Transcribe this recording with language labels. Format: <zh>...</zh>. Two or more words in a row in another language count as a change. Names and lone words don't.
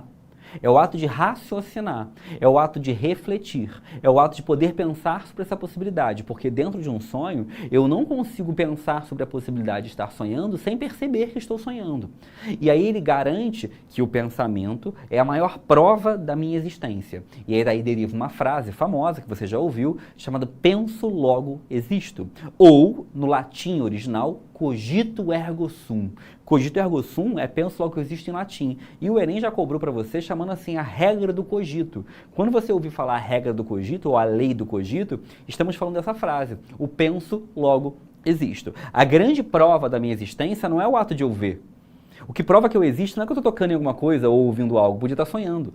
<pt>É o ato de raciocinar, é o ato de refletir, é o ato de poder pensar sobre essa possibilidade, porque dentro de um sonho eu não consigo pensar sobre a possibilidade de estar sonhando sem perceber que estou sonhando. E aí ele garante que o pensamento é a maior prova da minha existência. E aí daí deriva uma frase famosa que você já ouviu, chamada penso logo existo, ou no latim original,</pt> <la>cogito ergo sum. Cogito ergo sum</la> <pt>é penso logo que existe em latim. E o Enem já cobrou para você chamando assim a regra do cogito. Quando você ouvir falar a regra do cogito ou a lei do cogito, estamos falando dessa frase. O penso logo existo. A grande prova da minha existência não é o ato de eu ver. O que prova que eu existo não é que eu estou tocando em alguma coisa ou ouvindo algo, podia estar sonhando.</pt>